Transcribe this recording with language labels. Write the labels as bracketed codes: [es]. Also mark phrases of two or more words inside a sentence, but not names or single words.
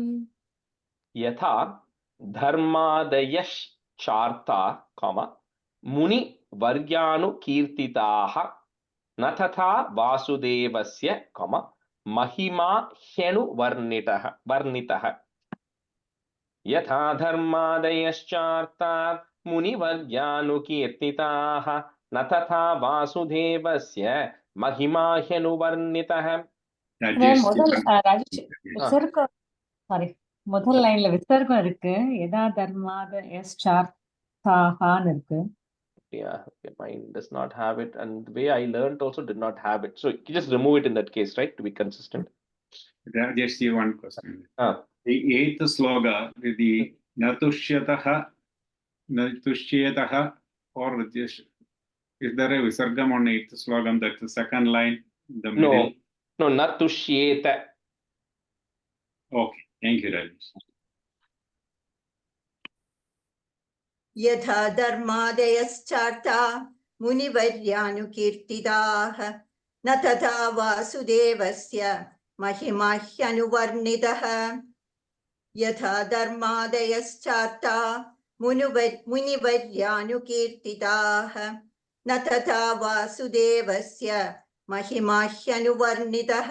[sa] यथा धर्मादयश्चार्ता मुनि वर्ग्यानुकीर्तिताः न तथा वासुदेवस्य महिमा ह्यनुवर्णितः यथा धर्मादयश्चार्ता मुनिवर्ग्यानुकीर्तिताः न तथा वासुदेवस्य महिमा ह्यनुवर्णितः [ta] முதல் ராஜேஷ் விசர்க்கம் சாரி முதல் லைன்ல விசர்க்கம் இருக்கு [sa] यथा धर्माद [ta] யஸ்சார்த்தாஹான்னு இருக்கு. [en] Yeah, okay, mine does not have it, and the way I learned also did not have it. So you just remove it in that case, right, to be consistent. Just one question. Ah. The eighth sloga, the natushyataha, or just, is there a visargam on eighth slogam? That's the second line, the middle. No, natushyeta. Okay, thank you, Rajesh. [sa] यथा धर्मादयश्चार्ता मुनिवर्यानुकीर्तिताः न तथा वासुदेवस्य महिमा ह्यनुवर्णितः यथा धर्मादयश्चार्ता मुनिवर्यानुकीर्तिताः न तथा वासुदेवस्य महिमा ह्यनुवर्णितः